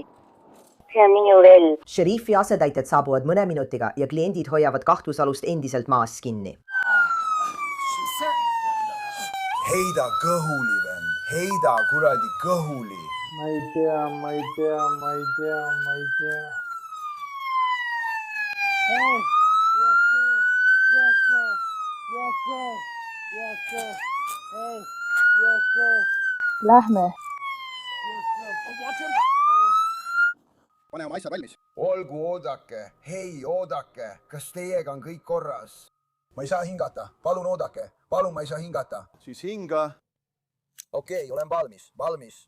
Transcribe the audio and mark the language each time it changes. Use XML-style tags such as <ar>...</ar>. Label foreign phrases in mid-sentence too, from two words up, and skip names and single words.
<et>See on minu relv. Šerifi asetäitjad saabuvad mõne minutiga ja kliendid hoiavad kahtlusalust endiselt maas kinni. Heida kõhuli, vend. Heida kuradi kõhuli. Ma ei tea.</et> <en>Hey! Yes, sir. Hey! Yes, sir.</en> <et>Lähme. Pane oma asjad valmis. Olgu, oodake. Hei, oodake. Kas teiega on kõik korras? Ma ei saa hingata. Palun oodake. Palun, ma ei saa hingata. Siis hinga. Okei, olen valmis.</et>